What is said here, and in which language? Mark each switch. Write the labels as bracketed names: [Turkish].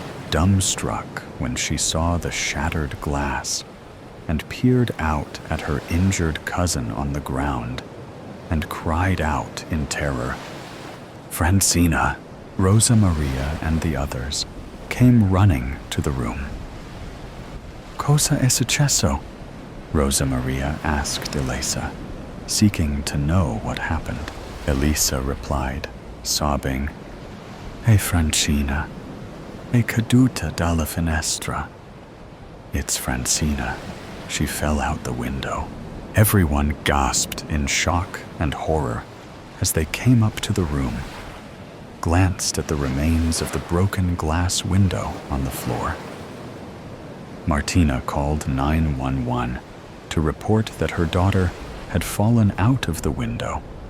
[English] dumbstruck when she saw the shattered glass and peered out at her injured cousin on the ground and cried out in terror. Francina, Rosa Maria, and the others came running to the room. [Italian] Cosa è successo? [English] Rosa Maria asked Elisa, seeking to know what happened. Elisa replied, sobbing, [Italian] "È Francina, è caduta dalla finestra." [English] It's Francina. She fell out the window. Everyone gasped in shock and horror as they came up to the room, glanced at the remains of the broken glass window on the floor. Martina called 911 to report that her daughter had fallen out of the window.